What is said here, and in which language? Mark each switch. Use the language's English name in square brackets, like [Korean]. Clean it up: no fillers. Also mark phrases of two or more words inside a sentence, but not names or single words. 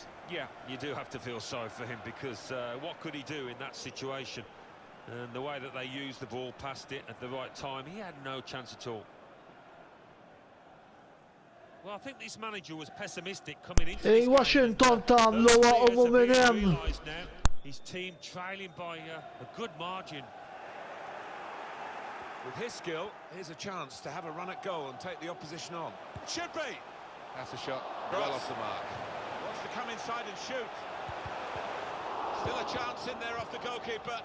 [English] Yeah, you do have to feel sorry for him because what could he do in that situation? And the way that they used the ball past it at the right time, he had no chance at all. Well, I think this manager was pessimistic coming into this game. [Maltese] Washington tagħmluha u minn hemm. [English] Realised now his team trailing by a good margin. With his skill, here's a chance to have a run at goal and take the opposition on. Should be! That's a shot well off the mark. Wants to come inside and shoot. Still a chance in there off the goalkeeper.